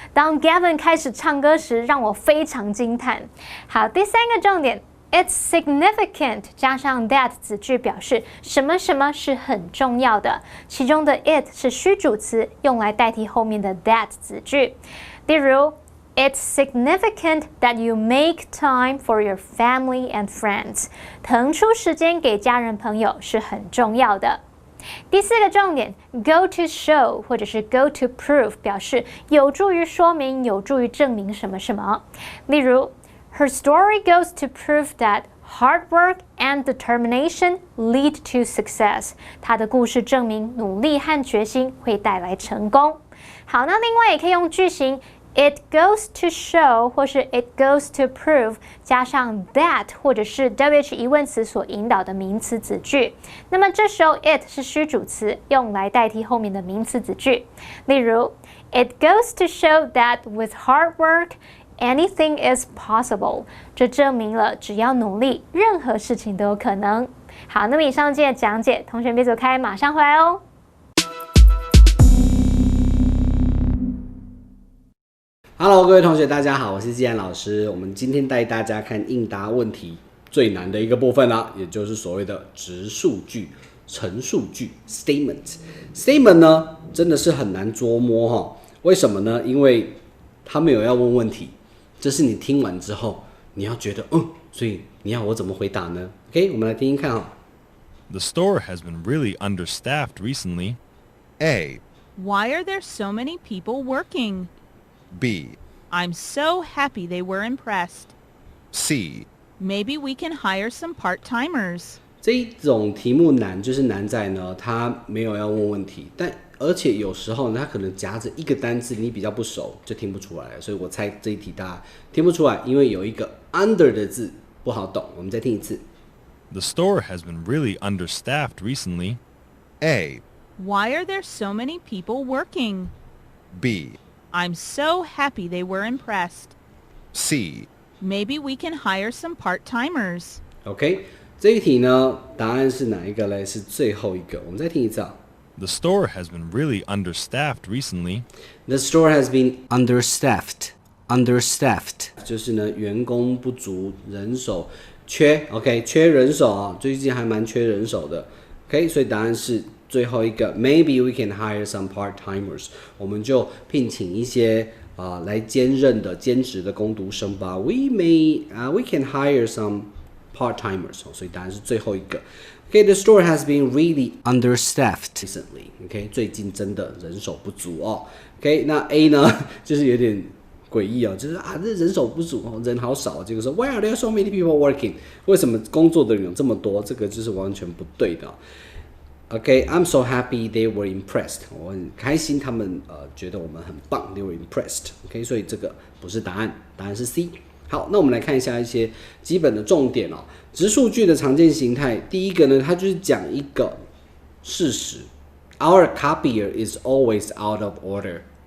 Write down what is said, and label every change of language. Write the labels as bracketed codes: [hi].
[zh] 当 Gavin 开始唱歌时，让我非常惊叹。好，第3个重点。 [en] It's significant [zh] 加上 that 子句表示什么什么是很重要的，其中的 it 是虚主词，用来代替后面的 that 子句。 [en] 例如 It's significant that you make time for your family and friends。 [zh] 腾出时间给家人朋友是很重要的。第4个重点 [en] go to show [zh] 或者是 [en] go to prove [zh] 表示有助于说明、有助于证明什么什么。 [en] 例如Her story goes to prove that hard work and determination lead to success。 [zh] 她的故事证明努力和决心会带来成功。好，那另外也可以用句型 [en] It goes to show [zh] 或是 [en] It goes to prove [zh] 加上 that 或者是 WH 疑问词所引导的名词子句。那么这时候 it 是虚主词，用来代替后面的名词子句。例如 [en] It goes to show that with hard work,Anything is possible， [zh] 这证明了只要努力，任何事情都有可能。好，那么以上这些讲解，同学别走开，马上回来哦。 Hello， 各位同学，大家好，我是季安老师。我们今天带大家看应答问题最难的一个部分啦，也就是所谓的直述句、陈述句 （statement）。statement 呢，真的是很难捉摸哈。为什么呢？因为他没有要问问题。这是你听完之后，你要觉得所以你要我怎么回答呢 ？OK， 我们来听听看哈。 [en] The store has been really understaffed recently. A. Why are there so many people working? B. I'm so happy they were impressed. C. Maybe we can hire some part-timers. [zh] 这一种题目难，就是难在呢，他没有要问问题，而且有时候呢，他可能夹着一个单字，你比较不熟，就听不出来了。所以我猜这一题大家听不出来，因为有一个 under 的字不好懂。我们再听一次。 [en] The store has been really understaffed recently. A. Why are there so many people working? B. I'm so happy they were impressed. C. Maybe we can hire some part-timers. [zh] OK， 这一题呢，答案是哪一个嘞？是最后一个。我们再听一次啊。 [en] The store has been really understaffed recently. The store has been understaffed. [zh] Understaffed 就是呢，员工不足，人手缺。 OK， 缺人手啊，最近还蛮缺人手的。OK， 所以答案是最后一个。 [en] Maybe we can hire some part-timers. [zh] 我们就聘请一些来兼任的兼职的工读生吧。 [en] We can hire some part-timers. [zh] 所以答案是最后一个。 [en] Okay, the store has been really understaffed recently. [zh] Okay, 最近真的人手不足哦。Okay， 那 A 呢，就是有点诡异哦，就是这人手不足哦，人好少。结果说 [en] Why are there so many people working？ [zh] 为什么工作的人有这么多？这个就是完全不对的。 [en] Okay, I'm so happy they were impressed. [zh] 我很开心，他们觉得我们很棒。 [en] They were impressed. [zh] Okay， 所以这个不是答案，答案是 C。好，那我们来看一下一些基本的重点哦。直述句的常见形态，第一个呢，它就是讲一个事实 ， [en] Our copier is always out of order。